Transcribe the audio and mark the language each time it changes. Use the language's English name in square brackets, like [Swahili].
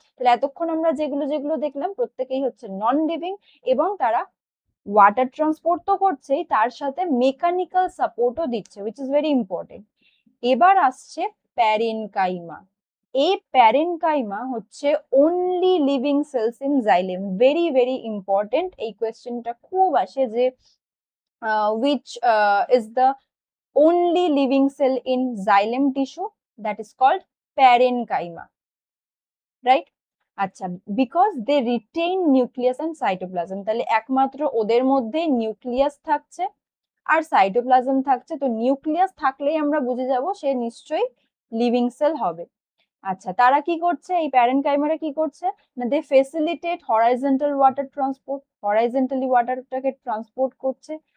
[Bangla] তাহলে এতক্ষণ আমরা যেগুলো যেগুলো দেখলাম প্রত্যেকেই হচ্ছে নন লিভিং এবং তারা ওয়াটার ট্রান্সপোর্ট তো করছেই, তার সাথে মেকানিক্যাল সাপোর্টও দিচ্ছে, [English] Which is very important. [Bangla] এবার আসছে প্যারেনকাইমা। এই প্যারেনকাইমা হচ্ছে [English] Only living cells in xylem. Very very important, [Bangla] এই কোয়েশ্চেনটা খুব আসে যে [English] which is the only living cell in xylem tissue, that is called parenchyma, right? আচ্ছা, because they retain nucleus and cytoplasm. [Bangla] তাহলে একমাত্র ওদের মধ্যে নিউক্লিয়াস থাকছে আর সাইটোপ্লাজম থাকছে, তো নিউক্লিয়াস থাকলেই আমরা বুঝে যাব সে নিশ্চয়ই লিভিং সেল হবে। আচ্ছা, তারা কি করছে? এই প্যারেনকাইমারা কি করছে না, [English] they facilitate horizontal water transport, [Bangla] horizontally ওয়াটারটাকে transport করছে।